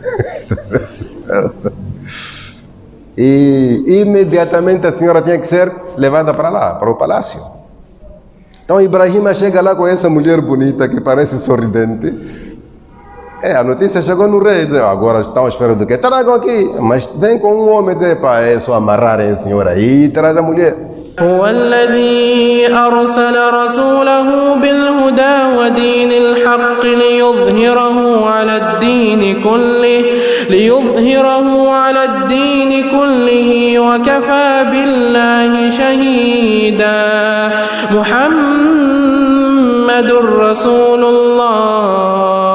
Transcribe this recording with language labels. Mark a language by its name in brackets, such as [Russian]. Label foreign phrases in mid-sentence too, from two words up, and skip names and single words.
[Portuguese] E imediatamente a senhora tinha que ser levada para lá, para o palácio. Então Ibrahim chega lá com essa mulher bonita que parece sorridente A notícia chegou no rei, dizer, agora estão esperando do quê? Tragam aqui. Mas vem com um homem dizer, pá, é só amarrarem a senhora aí e traz a mulher. [Arabic] هو الذي أرسل رسوله بالهدى ودين الحق ليظهره على الدين كله وكفى بالله شهيدا محمد رسول الله